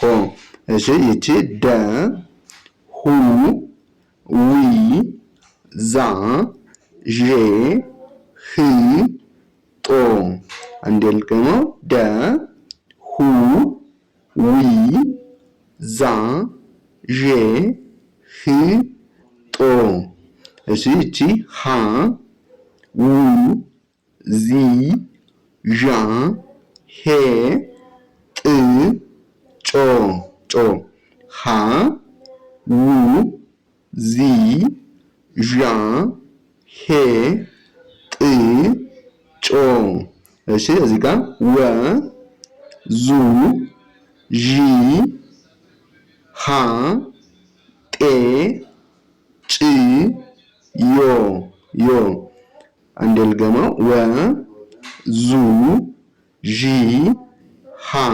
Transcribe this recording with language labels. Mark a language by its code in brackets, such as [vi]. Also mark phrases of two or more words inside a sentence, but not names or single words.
[am] እሺ ይቺ ደ ሁ ዊ ዛ ዤ ህ ጦ። አንዴ ልድገመው። ደ ሁ ዊ ዛ ዤ ህ ጦ። እሺ ይቺ ሃ ው ዚ ዣ ሄ ጥ ጮ ጮ። ሃ ው ዚ ዣ ሄ ጥ ጮ። እሺ እዚህ ጋር ወ ዙ ዢ ሃ ጤ ጭ ዮ ዮ። አንዴ ልድገመው። ወ ዙ ዢ ሃ